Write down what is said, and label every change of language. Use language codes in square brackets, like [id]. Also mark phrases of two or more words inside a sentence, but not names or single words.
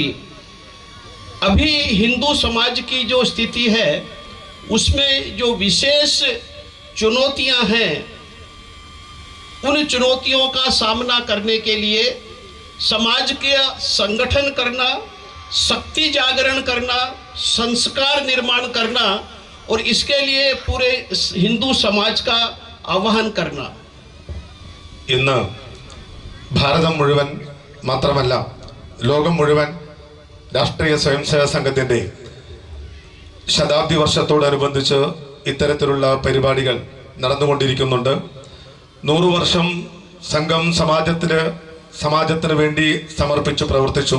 [hi] अभी हिंदू समाज की जो स्थिति है उसमें जो विशेष चुनौतियां हैं उन चुनौतियों का सामना करने के लिए समाज के संगठन करना, शक्ति जागरण करना, संस्कार निर्माण करना और इसके लिए पूरे हिंदू समाज का आह्वान करना। [ml] ഇന്ന് ഭാരതം മുഴുവൻ മാത്രമല്ല ലോകം മുഴുവൻ രാഷ്ട്രീയ സ്വയംസേവക സംഘത്തിൻ്റെ ശതാബ്ദി വർഷത്തോടനുബന്ധിച്ച് ഇത്തരത്തിലുള്ള പരിപാടികൾ നടന്നുകൊണ്ടിരിക്കുന്നുണ്ട്. 100 വർഷം സംഘം സമാജത്തിന് വേണ്ടി സമർപ്പിച്ചു പ്രവർത്തിച്ചു.